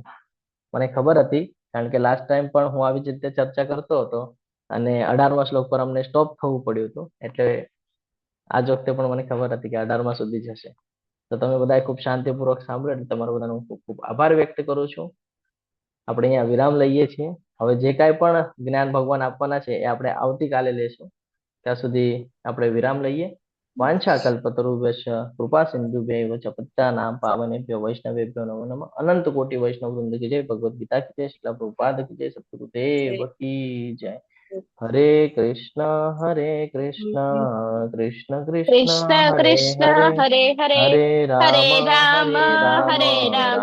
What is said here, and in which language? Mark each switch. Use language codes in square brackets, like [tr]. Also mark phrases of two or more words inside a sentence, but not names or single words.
[gu] મને ખબર હતી, કારણ કે [en] last time [gu] પણ હું આવી જ રીતે ચર્ચા કરતો હતો અને 18મા શ્લોક પર અમને સ્ટોપ થવું પડ્યું હતું, એટલે આ જ વખતે પણ મને ખબર હતી કે 18મા સુધી જશે. તો તમે બધા ખૂબ શાંતિપૂર્વક સાંભળ્યું એટલે તમારો બધાનો હું ખૂબ ખૂબ આભાર વ્યક્ત કરું છું. આપણે અહીંયા વિરામ લઈએ છીએ. હવે જે કાંઈ પણ જ્ઞાન ભગવાન આપવાના છે એ આપણે આવતીકાલે લેશું. ત્યાં સુધી આપણે વિરામ લઈએ. [sa] વાંછા કલ્પતરુભ્યશ્ચ કૃપા સિંધુભ્યૈવ ચ પતિતાનાં પાવનેભ્યો વૈષ્ણવેભ્યો નમો નમઃ. [gu] અનંત કોટી વૈષ્ણવ વૃંદ કી જય. ભગવદ ગીતા કી જય. શ્રીલ પ્રભુપાદ કી જય. સદ્ગુરુદેવ કી જય. [sa] હરે કૃષ્ણ કૃષ્ણ કૃષ્ણ કૃષ્ણ હરે કૃષ્ણ હરે, હરે હરે, હરે હરે રામ રામ રામ હરે રામ,